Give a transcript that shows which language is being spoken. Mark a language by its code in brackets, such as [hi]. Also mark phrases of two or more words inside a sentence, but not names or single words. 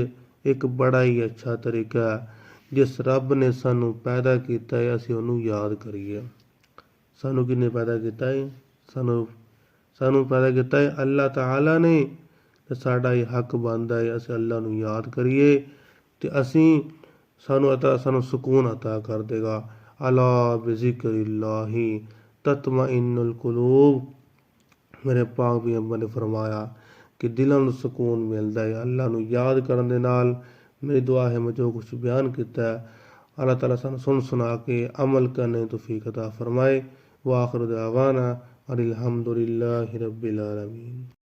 [pa] ਇੱਕ ਬੜਾ ਹੀ ਅੱਛਾ ਤਰੀਕਾ ਹੈ, ਜਿਸ ਰੱਬ ਨੇ ਸਾਨੂੰ ਪੈਦਾ ਕਿਆ ਹੈ ਅਸੀਂ ਉਹਨੂੰ ਯਾਦ ਕਰੀਏ। ਸਾਨੂੰ ਕਿਨ੍ਹੇ ਪੈਦਾ ਕਿਆ ਹੈ? ਸਾਨੂੰ ਪੈਦਾ ਕਿਆ ਹੈ ਅੱਲ੍ਹਾ ਤਾਲਾ ਨੇ। ਤੇ ਸਾਡਾ ਇਹ ਹੱਕ ਬਣਦਾ ਹੈ ਅਸੀਂ ਅੱਲ੍ਹਾ ਨੂੰ ਯਾਦ ਕਰੀਏ ਤੇ ਅਸੀਂ ਸਾਨੂੰ ਸੁਕੂਨ ਅਤਾ ਕਰ ਦੇਗਾ। [ar] ألا بذكر الله تطمئن القلوب. [pa] ਮੇਰੇ ਪਾਕ ਪੈਗ਼ੰਬਰ ਨੇ ਫ਼ਰਮਾਇਆ ਕਿ ਦਿਲੋਂ ਨੂੰ ਸੁਕੂਨ ਮਿਲਦਾ ਹੈ ਅੱਲ੍ਹਾ ਨੂੰ ਯਾਦ ਕਰਨ ਦੇ ਨਾਲ। [ur] میری دعا ہے میں جو کچھ بیان کیا ہے اللہ تعالیٰ سانوں سن سنا کے عمل کرنے کی توفیق عطا فرمائے. [ar] وآخر دعوانا أن الحمد لله رب العالمين.